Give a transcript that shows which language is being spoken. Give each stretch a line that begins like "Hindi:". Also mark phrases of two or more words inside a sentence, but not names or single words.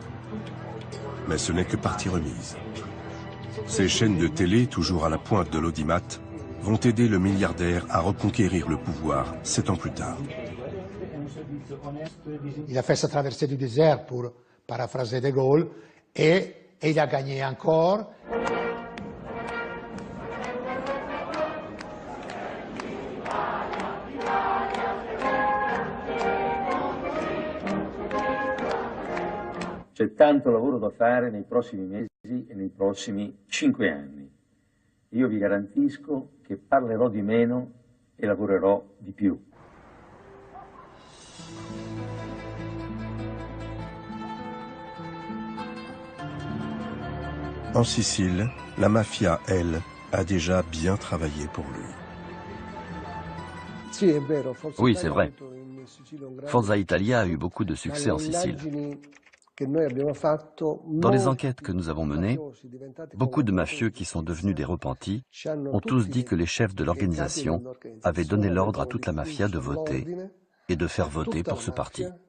French: Mais ce n'est que partie remise. Ces chaînes de télé, toujours à la pointe de l'audimat, vont aider le milliardaire à reconquérir le pouvoir 7 ans plus tard. Il a fait sa traversée du désert pour paraphraser De Gaulle et il a gagné encore.
Italian: C'è tanto lavoro da fare nei prossimi mesi e nei prossimi 5 anni. Io vi garantisco che parlerò di meno e lavorerò di più.
French: En Sicile, la mafia, elle, a déjà bien travaillé pour lui. Oui, c'est vrai. Forza Italia a eu beaucoup de succès en Sicile. Dans les enquêtes que nous avons menées, beaucoup de mafieux qui sont devenus des repentis ont tous dit que les chefs de l'organisation avaient donné l'ordre à toute la mafia de voter et de faire voter pour ce parti.